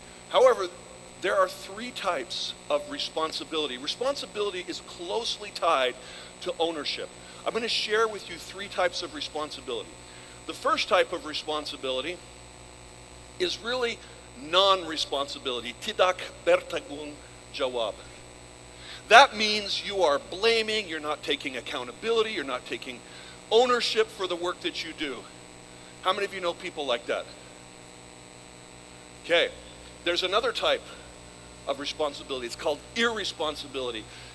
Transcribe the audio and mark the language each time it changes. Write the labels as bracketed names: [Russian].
[English] However, there are three types of responsibility. Responsibility is closely tied to ownership. I'm going to share with you three types of responsibility. The first type of responsibility is really non-responsibility. [Indonesian] Tidak bertanggung jawab. [English] That means you are blaming, you're not taking accountability, you're not taking ownership for the work that you do. How many of you know people like that? Okay, there's another type of responsibility. It's called irresponsibility.